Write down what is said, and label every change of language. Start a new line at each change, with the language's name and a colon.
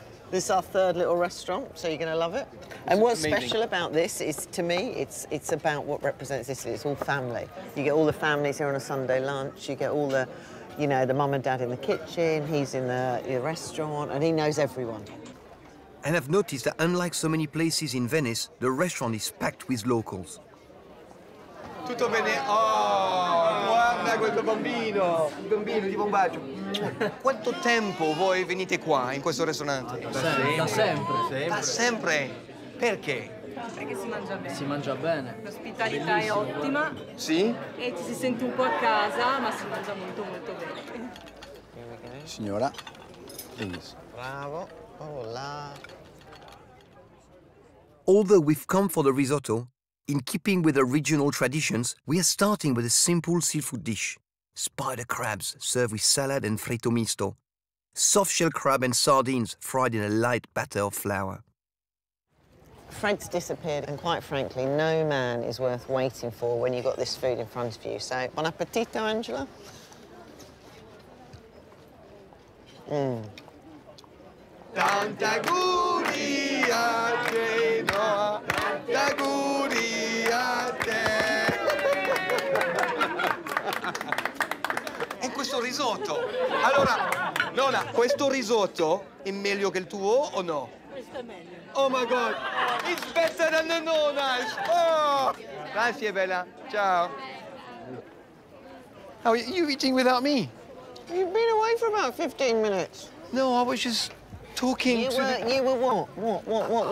English: This is our third little restaurant, so you're going to love it. And what's special about this is, to me, it's about what represents Italy. It's all family. You get all the families here on a Sunday lunch. You get all the, you know, the mum and dad in the kitchen. He's in the restaurant, and he knows everyone. And I've noticed that unlike so many places in Venice, the restaurant is packed with locals.
Italian: Tutto bene? Oh, guarda questo bambino! Il bambino, ti fa un bacio. Quanto tempo voi venite qua, in questo ristorante? Da sempre. Da sempre? Perché? Perché si mangia bene. Si mangia bene. L'ospitalità è Bellissimo. ottima. Sì? E ci si sente un po' a casa, ma si mangia molto molto bene.
English: Signora, please.
Italian: Bravo. Oh là.
English: Although we've come for the risotto, in keeping with the regional traditions, we are starting with a simple seafood dish. Spider crabs served with salad and fritto misto. Soft-shell crab and sardines fried in a light batter of flour. Fred's disappeared, and quite frankly, no man is worth waiting for when you've got this food in front of you. So, buon appetito, Angela.
Italian: Tanta auguri a Genoa, tanta auguri a te. E questo risotto? Allora, nonna, questo risotto è meglio che il tuo o no? Questo è meglio.
English: Oh my God, it's better than the nonna's. Oh!
Italian: Grazie, Bella. Ciao.
English: How are you eating without me? You've been away for about 15 minutes. No, I was just talking to the... You were what? What